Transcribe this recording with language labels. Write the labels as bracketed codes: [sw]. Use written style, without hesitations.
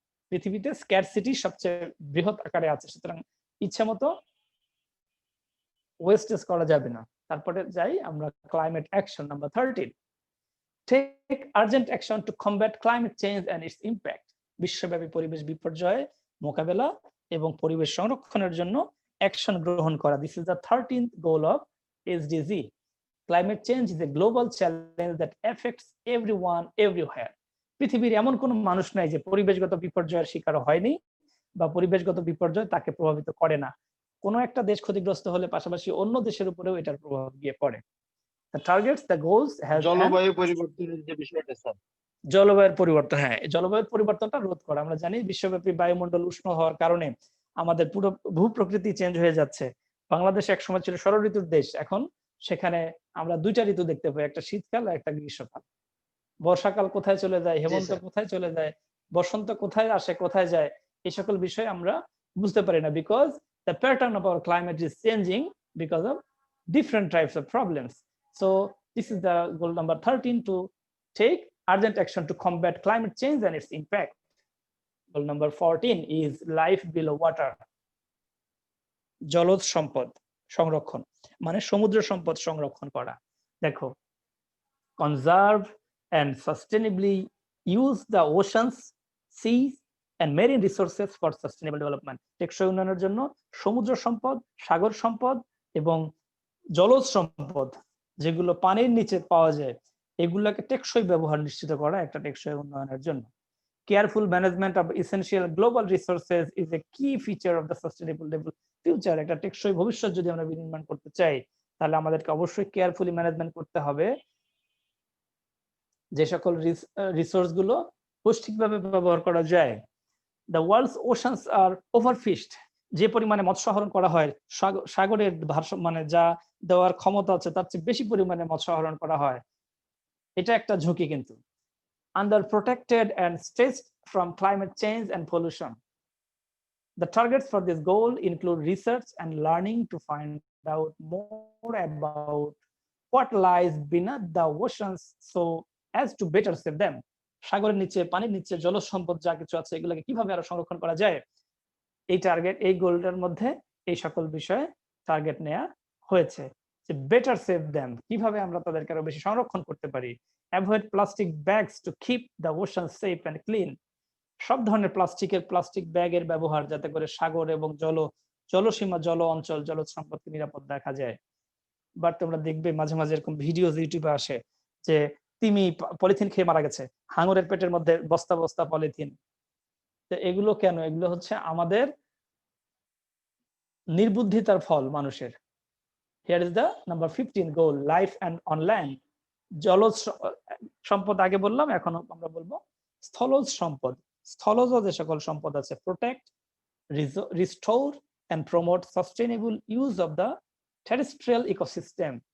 [bn] পৃথিবীতে স্ক্যারসিটি সবচেয়ে বৃহৎ আকারে আছে, সুতরাং ইচ্ছা মতো ওয়েস্টেজ করা যাবে না। তারপরে যাই আমরা [en] Climate action number 13, take urgent action to combat climate change and its impact. [bn] বিশ্বব্যাপী পরিবেশ বিপর্যয় মোকাবেলা এবং পরিবেশ সংরক্ষণের জন্য অ্যাকশন গ্রহণ করা। [en] This is the 13th goal of SDG. Climate change is a global challenge that affects everyone everywhere. [bn] পৃথিবীর এমন কোনো মানুষ নাই যে পরিবেশগত বিপর্যয়ের শিকার হয়নি বা পরিবেশগত বিপর্যয় তাকে প্রভাবিত করে না। কোনো একটা দেশ ক্ষতিগ্রস্ত হলে পাশাপাশি অন্য দেশের উপরেও এটার প্রভাব গিয়ে পড়ে। [en] The targets, the goals has [bn] জলবায়ু পরিবর্তনের যে বিষয়টা স্যার, জলবায়ুর পরিবর্তন, হ্যাঁ জলবায়ুর পরিবর্তনটা রোধ করা। আমরা জানি বিশ্বব্যাপী বায়ুমণ্ডল উষ্ণ হওয়ার কারণে আমাদের পুরো ভূপ্রকৃতি চেঞ্জ হয়ে যাচ্ছে। বাংলাদেশ একসময় ছিল ষড় ঋতুর দেশ, এখন সেখানে আমরা দুইটা ঋতু দেখতে পাই, একটা শীতকাল আর একটা গ্রীষ্মকাল। বর্ষাকাল কোথায় চলে যায়, হেমন্ত কোথায় চলে যায়, বসন্ত কোথায় আসে কোথায় যায়, এই সকল বিষয় আমরা বুঝতে পারি না, [en] Because the pattern of our climate is changing because of different types of problems. So this is the goal number 13, to take urgent action to combat climate change and its impact. Goal number 14 is life below water. [bn] জলজ সম্পদ সংরক্ষণ মানে সমুদ্র সম্পদ সংরক্ষণ করা। দেখো, [en] conserve and sustainably use the oceans, seas and marine resources for sustainable development. [bn] টেকসই উন্নয়নের জন্য সমুদ্র সম্পদ, সাগর সম্পদ এবং জলজ সম্পদ যেগুলো পানির নিচে পাওয়া যায় এগুলোকে টেকসই ব্যবহার নিশ্চিত করা একটা টেকসই উন্নয়নের জন্য। [en] Careful management of essential global resources is a key feature of the sustainable future. [bn] একটা টেকসই ভবিষ্যৎ যদি আমরা বিনির্মাণ করতে চাই তাহলে আমাদেরকে অবশ্যই কেয়ারফুলি ম্যানেজমেন্ট করতে হবে। যে সকল রিসোর্স গুলো পুষ্টিকভাবে ব্যবহার করা যায়। [en] the world's oceans are overfished, [bn] যে পরিমাণে মৎস্য আহরণ করা হয় সাগরের ভারসাম্য মানে যা দেওয়ার ক্ষমতা আছে তার চেয়ে বেশি পরিমাণে মৎস্য আহরণ করা হয়, এটা একটা ঝুঁকি কিন্তু। [en] Under protected and stressed from climate change and pollution. The targets for this goal include research and learning to find out more about what lies beneath the oceans so as to better save them. [bn] সাগরের নিচে, পানির নিচে জলজ সম্পদ যা কিছু আছে এগুলোকে কিভাবে আরো সংরক্ষণ করা যায়, এই টার্গেট, এই গোলটার মধ্যে এই সকল বিষয়ে টার্গেট নেওয়া হয়েছে। যে [en] better save them, [bn] কিভাবে আমরা তাদেরকে আরো বেশি সংরক্ষণ করতে পারি। [en] Avoid plastic bags to keep the ocean safe and clean. [bn] সব ধরনের প্লাস্টিক ব্যাগের ব্যবহার যাতে করে সাগর এবং জলসীমা, জল অঞ্চল, জলজ সম্পদকে নিরাপদ রাখা যায়। বাট তোমরা দেখবে মাঝে মাঝে এরকম ভিডিও ইউটিউবে আসে যে তিমি পলিথিন খেয়ে মারা গেছে, হাঙরের পেটের মধ্যে বস্তা বস্তা পলিথিন। তো এগুলো কেন? এগুলো হচ্ছে আমাদের নির্বুদ্ধিতার ফল মানুষের। [en] Here is the number 15 goal, life and on land. [bn] জলজ সম্পদ আগে বললাম, এখন আমরা বলবো স্থলজ সম্পদ। স্থলজ যে সকল সম্পদ আছে, [en] Protect, restore and promote sustainable use of the terrestrial ecosystem.